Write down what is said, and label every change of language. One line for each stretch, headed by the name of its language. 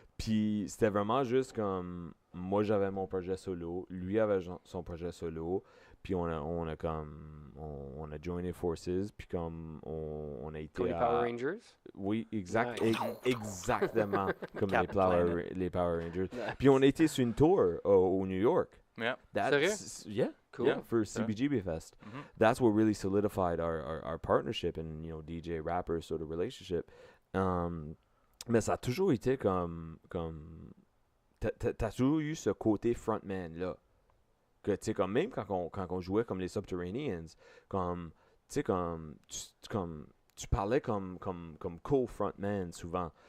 French: Puis c'était vraiment juste comme, moi j'avais mon projet solo, lui avait son projet solo, puis on a joiné forces, puis comme on a été Comme les Power Rangers. Oui,
English: Nice.
French: exactement comme Cap les Power Rangers. Puis on a été sur une tour au New York.
English: Yeah. Yeah, Cool. yeah, for CBGB Fest. Mhm. That's what really solidified our partnership and, you know, DJ rapper sort of relationship.
French: Mais ça a toujours été comme t'as toujours eu ce côté frontman là. Que tu sais, comme même quand on jouait comme les Subterraneans, comme tu sais, comme tu parlais comme co-frontman souvent.